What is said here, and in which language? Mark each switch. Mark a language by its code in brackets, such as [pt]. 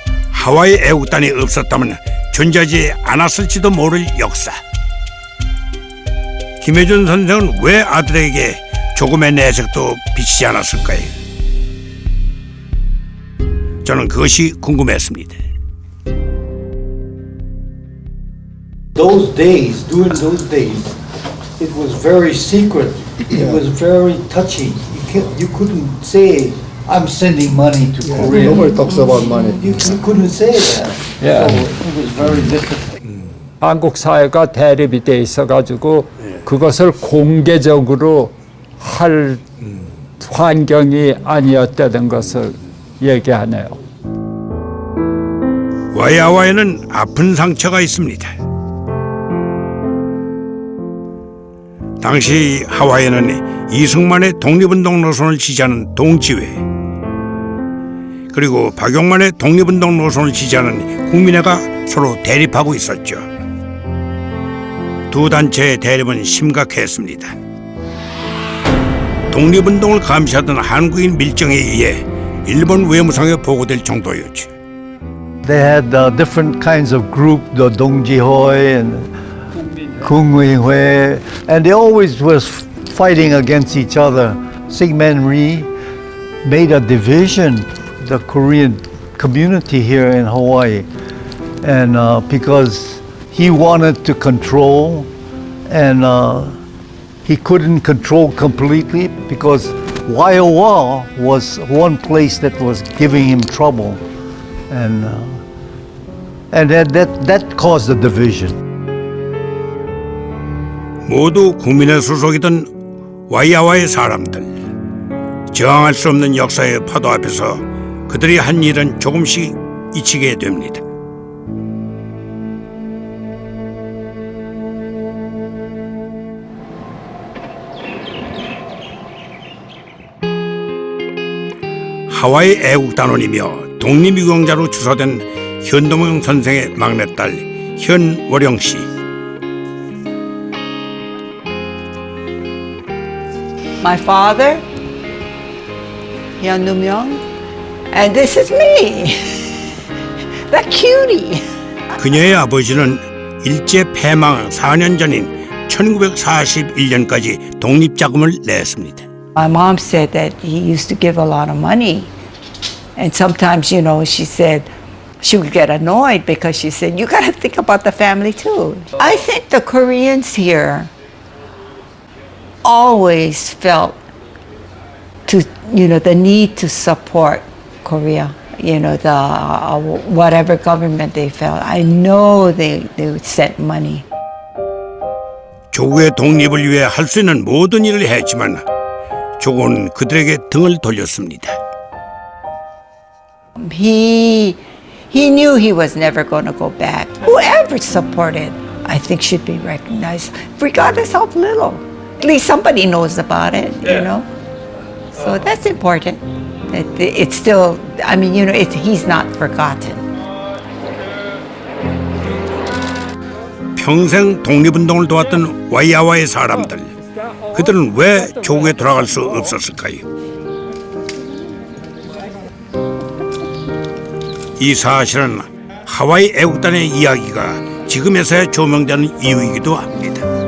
[ko] 하와이 애국단이 없었다면 존재하지 않았을지도 모를 역사. 김혜준 선생은 왜 아들에게 조금의 내색도 비치지 않았을까요? 저는 그것이 궁금했습니다. [en] During those days, it was very secret. It was very touchy. You couldn't say, I'm sending money to Korea. Nobody talks about money. You couldn't say that. Yeah. So it was very difficult. [ko] 한국 사회가 대립이 돼 있어가지고 그것을 공개적으로 할 환경이 아니었다는 것을 얘기하네요. 와이하와이는 아픈 상처가 있습니다. 당시 하와이는 이승만의 독립운동 노선을 지지하는 동지회, 그리고 박용만의 독립운동 노선을 지지하는 국민회가 서로 대립하고 있었죠. 두 단체의 대립은 심각했습니다. 독립운동을 감시하던 한국인 밀정에 의해 일본 외무성에 보고될 정도였죠. [en] They had different kinds of group, the Dongjihoi and Kungmihue, and they always was fighting against each other. Syngman Rhee made a division, the Korean community here in Hawaii, and because he wanted to control, and he couldn't control completely because Waiawa was one place that was giving him trouble, and that caused the division. [ko] 모두 국민의 소속이던 와이하와의 사람들, 저항할 수 없는 역사의 파도 앞에서 그들이 한 일은 조금씩 잊히게 됩니다. 하와이 애국단원이며 독립유공자로 추서된 현동영 선생의 막내딸 현월영 씨. [en] My father, Hyun Num-young, and this is me, that cutie. [ko] 그녀의 아버지는 일제 폐망 4년 전인 1941년까지 독립자금을 냈습니다. [en] My mom said that he used to give a lot of money. And sometimes, you know, she said she would get annoyed because she said, you got to think about the family too. I think the Koreans here always felt the need to support Korea, the whatever government they felt. I know they would send money. [ko] 조국의 독립을 위해 할 수 있는 모든 일을 했지만 조국은 그들에게 등을 돌렸습니다. [en] He knew he was never going to go back. Whoever supported, I think, should be recognized, regardless of little. At least somebody knows about it, you know. So that's important. It's still, he's not forgotten. [ko] 평생 독립운동을 도왔던 와이하와의 사람들, 그들은 왜 조국에 돌아갈 수 없었을까요? 이 사실은 하와이 애국단의 이야기가 지금에서야 조명되는 이유이기도 합니다.